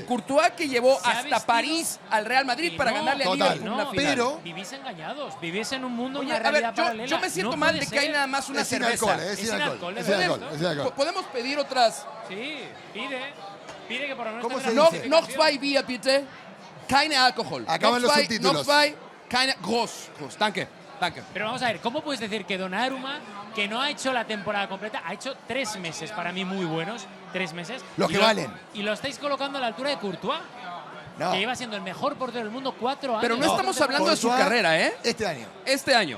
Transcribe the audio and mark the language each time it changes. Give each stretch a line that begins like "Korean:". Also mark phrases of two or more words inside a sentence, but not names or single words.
Spanish: Courtois que llevó Se ha hasta vestido- París al Real Madrid Y para no, ganarle a total. Liverpool una No, final. pero- vivís engañados, vivís en un mundo, Oye, una a ver, realidad yo paralela. me siento No mal puede de que hay ser. nada más una Es sin cerveza. alcohol, es sin alcohol. Es sin ¿de alcohol. verdad? Es sin alcohol. ¿Podemos pedir otras? Sí, pide que por lo menos ¿Cómo tenga se una
German: Noch,
Spanish: dice?
German: noch
Spanish: justificación.
German: zwei Bier, bitte. Keine Alkohol.
Spanish: Acaban
German: Noch
Spanish: los
German: zwei-
Spanish: subtítulos.
German: Noch zwei, keine... Groß. Danke. Danke.
Spanish: Pero vamos a ver, ¿cómo puedes decir que Donnarumma, que no ha hecho la temporada completa, ha hecho 3 meses para mí muy buenos, 3 meses? Los y que valen. Y lo estáis colocando a la altura de Courtois, No. que lleva siendo el mejor portero del mundo 4 años. Pero no estamos hablando de su Courtois, carrera, ¿eh? Este año. Este año.